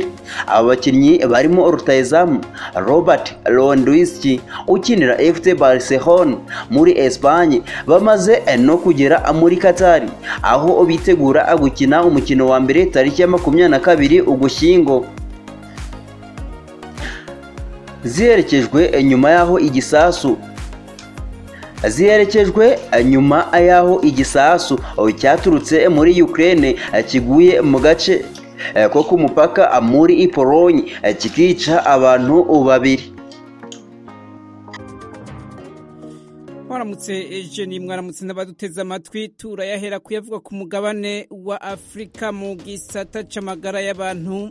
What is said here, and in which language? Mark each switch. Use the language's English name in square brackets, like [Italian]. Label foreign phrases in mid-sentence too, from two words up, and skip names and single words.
[Kinyarwanda] Abakinnyi barimo rutahizamu Robert Lewandowski ukinira FC Barcelona muri Espagne bamaze no kugera muri Katari, aho bitegura gukina umukino wa mbere tariki ya 22 Ugushyingo. Ziherekejwe nyuma y'aho igisasu cyaturutse muri Ukraine kiguye mu gace ko ku mupaka muri Polonye kikica abantu 2. [Rundi] Mwaramutse n'abaduteze amatwi. Turayahera kuyavuga ku mugabane wa Afrika mu gisata c'amagara y'abantu.